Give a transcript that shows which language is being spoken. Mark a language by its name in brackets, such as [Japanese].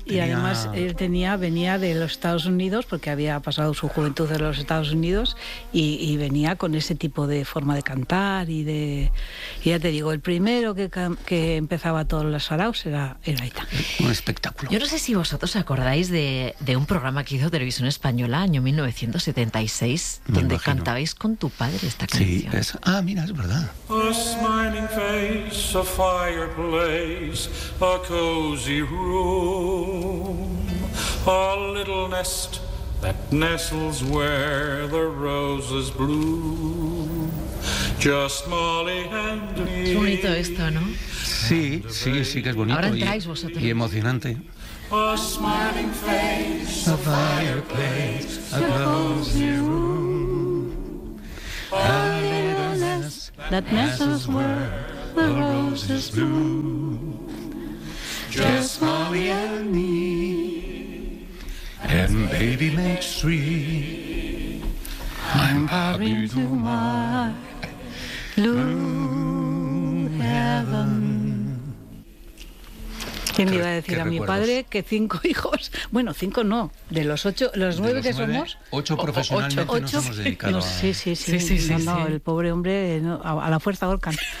[Spanish] Y además él venía de los Estados Unidos, porque había pasado su juventud en los Estados Unidos, y venía con ese tipo de forma de cantar y de... Y ya te digo, el primero que empezaba todos los saraos era Aita. Un espectáculo. Yo no sé si vosotros acordáis de un programa que hizo Televisión Española, año 1976, donde cantabais con tu padre. Sí, es... Ah, mira, es verdad. [English] A smiling face, a fireplace, a cozy room, a little nest that nestles where the roses bloom. Just Molly and me. [Spanish] Qué bonito esto, ¿no? Sí, sí, sí que es bonito. Ahora entráis vosotros. Y emocionante. [English] A smiling face, a fireplace, a cozy room. A little nest that nestles where the roses bloom. Just Molly and me, and baby makes three. I'm happy to my blue heaven. [Spanish] ¿Quién iba a decir a mi padre que cinco hijos? Bueno, cinco no, de los ocho, los nueve, de los que nueve, somos. Ocho profesionalmente ocho, nos hemos dedicado. No, sí, sí, sí, sí, sí, sí, no, sí, no, sí. El pobre hombre no, a la fuerza Orkan.